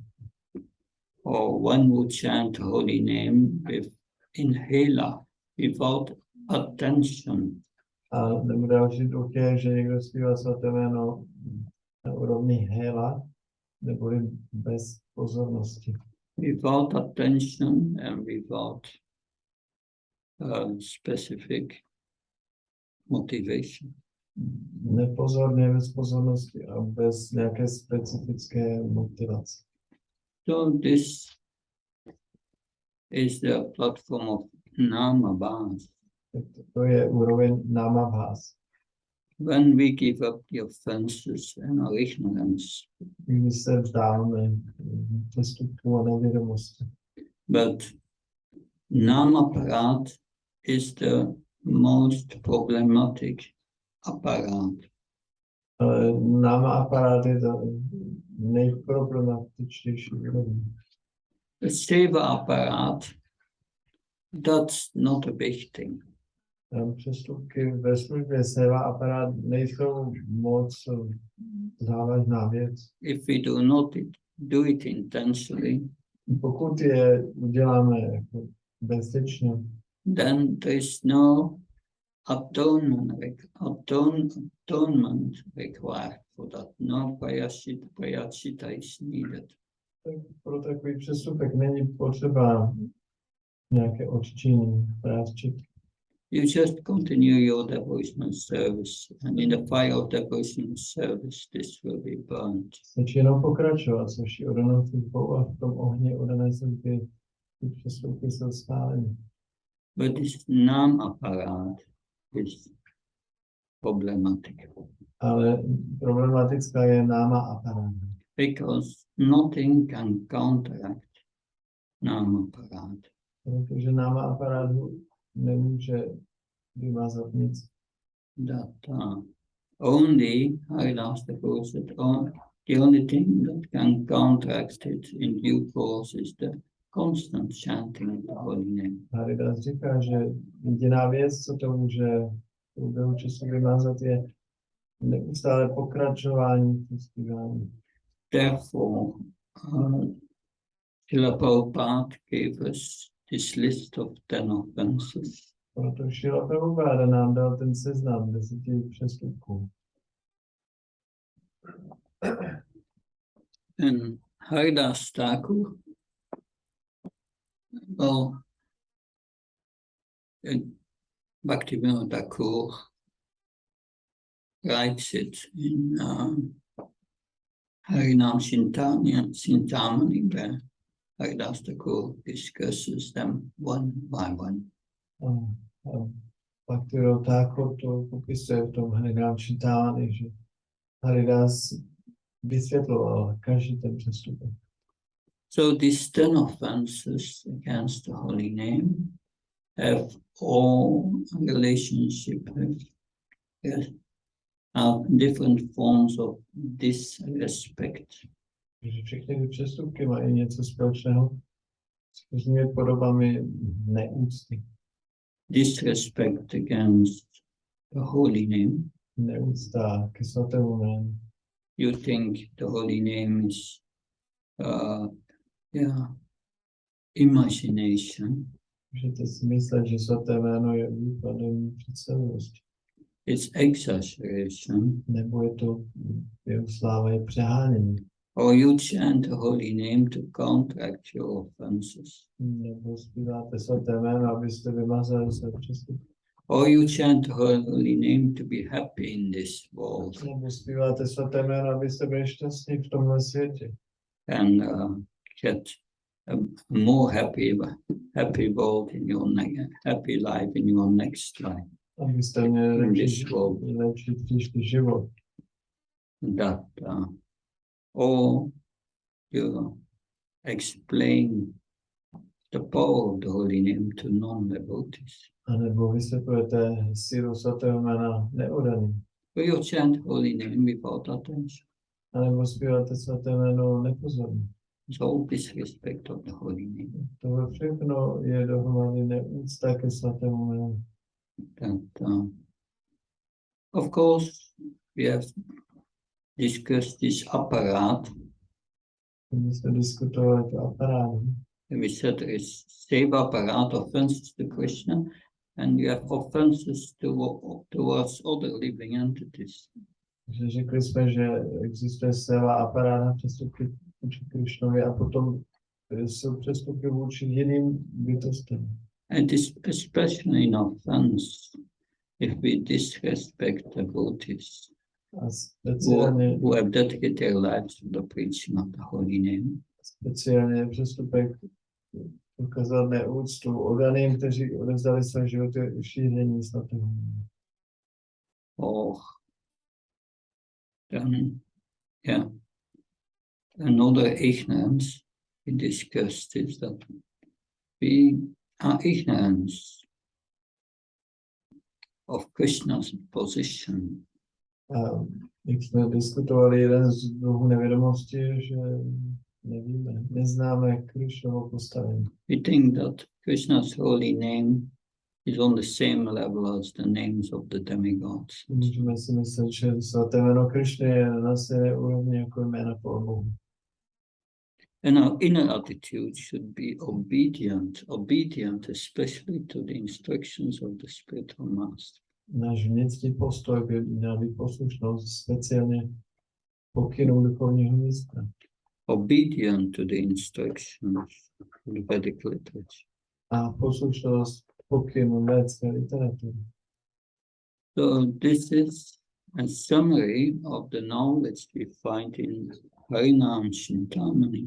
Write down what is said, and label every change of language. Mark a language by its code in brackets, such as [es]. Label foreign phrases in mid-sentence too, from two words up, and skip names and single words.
[en] Or one would chant holy name with inhaler without attention. [cs] A nebo další druh je, že někdo zpívá svaté jméno na úrovni hela, neboli bez pozornosti. [en] Without attention and without specific motivation. [cs] Nepozorně, bez pozornosti a bez nějaké specifické motivace. [en] So this is the platform of namabhas. [cs] To je úroveň namabhas. [en] When we give up the offenses and our ignorance, [cs] Když se vzdáme přestupků a nevědomosti. [en] but namaparat is the most problematic apparat. [cs] Ale [sa] नाम अपराध [cs] je to nejproblematičtější úroveň. [en] The [sa] सेवा अपराध, [en] that's not a big thing. [cs] Přestupky ve službě [sa] सेवा अपराध [cs] nejsou moc závažná věc. [en] If we do it intentionally, [cs] Pokud je uděláme jako bezpečně, [en] then there is no atonement required for that. No prayachita is needed. [cs] tak pro takový přestupek není potřeba nějaké odčinění, práščit. [en] You just continue your devotional service, and in the fire of devotional service, this will be burnt. [cs] Stačí jenom pokračovat, což je odanou službou a v tom ohni odané služby ty přestupky jsou spáleny. [en] But this [sa] नाम अपराध [en] is problematic [cs] Ale problematická je [sa] नाम अपराध. [en] because nothing can counteract [sa] नाम अपराध. [cs] Protože [sa] नाम अपराध [cs] nemůže vymazat nic. [en] That only Haridas Thakur said, the only thing that can counteract it in due course is the constant chanting of the holy name. [cs] Haridas říká, že jediná věc, co to může v průběhu času vymazat, je neustále pokračování v zpívání. [en] Therefore, Srila Prabhupada gave us this list of 10 offenses. [cs] Proto Srila Prabhupada nám dal ten seznam 10 přestupků. [en] And Haridas Thakur, well, Bhaktivinoda Thakur writes it in Harinama Cintamani, where Haridas Thakur discusses them one by one. [cs] Bhaktivinoda Thakur to popisuje v tom Harinama Cintamani, že Haridas vysvětloval každý ten přestupek. [en] So these 10 offenses against the holy name have all relationship with different forms of disrespect. [cs] Že všechny ty přestupky mají něco společného s různými podobami neúcty. [en] Disrespect against the holy name. [cs] Neúcta ke svatému jménu. [en] You think the holy name is imagination. [cs] Můžete si myslet, že svaté jméno je výkladem představivosti. [en] It's exaggeration. [cs] Nebo je to jeho sláva je přehánění. [en] Or you chant the holy name to counteract your offenses. [cs] Nebo zpíváte svaté jméno, abyste vymazali své přestupky. [en] Or you chant the holy name to be happy in this world [cs] Nebo zpíváte svaté jméno, abyste byli šťastní v tomhle světě. [en] and get a more happy world in your happy life in your next life. [cs] Abyste měli [en] In this world. [cs] lepší příští život. [en] That or you explain the power of the holy name to non-devotees. [cs] A nebo vysvětlujete sílu svatého jména neodaným. [en] Or you chant holy name without attention. [cs] A nebo zpíváte svaté jméno nepozorně. [en] It's all disrespect of the holy name. [cs] Tohle všechno je dohromady neúcta ke svatému jménu. [en] That, of course, we have discussed this apparat. [cs] My jsme diskutovali to aparát. [en] And we said there is [sa] सेवा अपराध [en] offenses to Krishna, and you have offenses towards other living entities. [cs] Že řekli jsme, že existuje [sa] सेवा अपराध [cs] na přestupky vůči Krišnovi a potom jsou přestupky vůči jiným bytostem. [en] And it's especially an offense if we disrespect devotees [cs] A speciálně, [en] who have dedicated their lives to the preaching of the holy name. [cs] speciálně přestupek ukázat neúctu odaným, kteří odevzdali své životy šíření svatého jména. [en] Or then, yeah, another ignorance we discussed is that we are ignorant of Krishna's position. [cs] A jak jsme diskutovali, jeden z druhů nevědomosti je, že nevíme, neznáme Krišnovo postavení. [en] We think that Krishna's holy name is on the same level as the names of the demigods. [cs] Můžeme si myslet, že svaté jméno Krišny je na stejné úrovni jako jména bohů. [en] And our inner attitude should be obedient especially to the instructions of the spiritual master. [cs] Náš vnitřní postoj by měl být poslušnost, speciálně pokynů duchovního mistra. [en] Obedient to the instructions of the Vedic literature. [cs] A poslušnost pokynů védské literatury. [en] So this is a summary of the knowledge we find in Harinama Cintamani.